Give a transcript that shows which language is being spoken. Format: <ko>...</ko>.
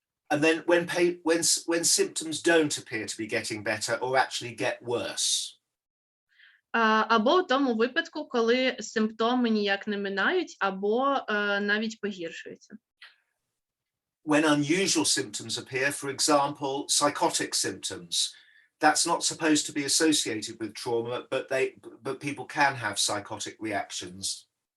<en>And then when symptoms don't appear to be getting better or actually get worse.</en> <uk>Або в тому випадку, коли симптоми ніяк не минають, або навіть погіршуються.</uk> <en>When unusual symptoms appear, for example, psychotic symptoms, that's not supposed to be associated with trauma, but people can have psychotic reactions.</en>